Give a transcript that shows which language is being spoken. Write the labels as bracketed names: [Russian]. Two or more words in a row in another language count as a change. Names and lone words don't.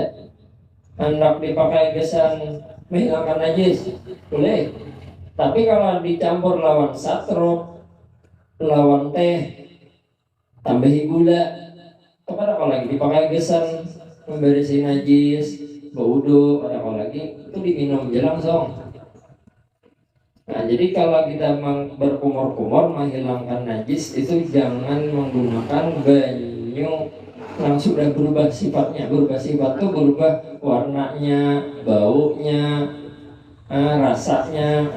[Banjar] Hendak dipakai gesan menghilangkan najis, boleh. Tapi kalau dicampur lawan satrok, lawan teh, tambahi gula, kepada kalau lagi dipakai gesan membersih najis, baudo, pada kalau lagi itu diminum aja langsung. [Indonesian] Nah, jadi kalau kita berkumur-kumur menghilangkan najis itu jangan menggunakan banyu yang sudah berubah sifatnya. Berubah sifat itu berubah warnanya, baunya, rasanya.